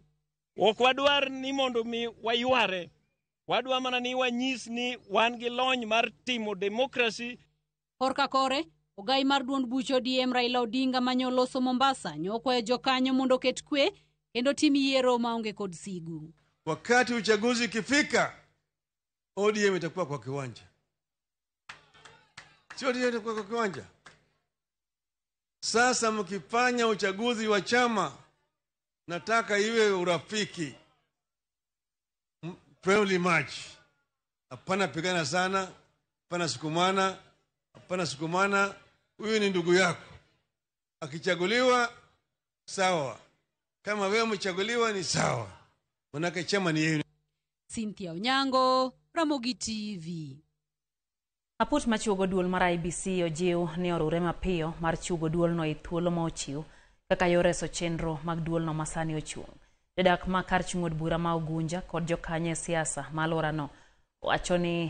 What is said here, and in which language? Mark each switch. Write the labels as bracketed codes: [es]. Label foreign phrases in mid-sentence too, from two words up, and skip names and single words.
[luo] Ok wadwar ni mondo mi wayware. Wadwa mana ni wanyis ni wan gi lony mar timo demokrasi. Korka kore, ogai mar duond buch ODM Raila Odinga manyoloso Mombasa nyokwayo jokanyo mondo ket kwe kendo tim yiero maonge kod sigu. [sw] Wakati uchaguzi ikifika, ODM itakuwa kwa kiwanja. Sio ODM itakuwa kwa kiwanja. Sasa mkifanya uchaguzi wa chama, nataka iwe urafiki. [en] Friendly match. [sw] Hapana pigana sana, hapana sukumana, huyu ni ndugu yako. Akichaguliwa, sawa. Kama wewe mchaguliwa ni sawa. Manake chama ni yenu. Cynthia Onyango, Ramogi TV. [luo] Aput machiwo duol mar IBC ojiw ni orure mapiyo mar chiwo duol no e thuolo ma ochiw kaka yoreso chenro mag duol no masani ochung'. Jodak ma kar chung' od bura ma Ugunja kod jokanye siasa ma alworano wacho ni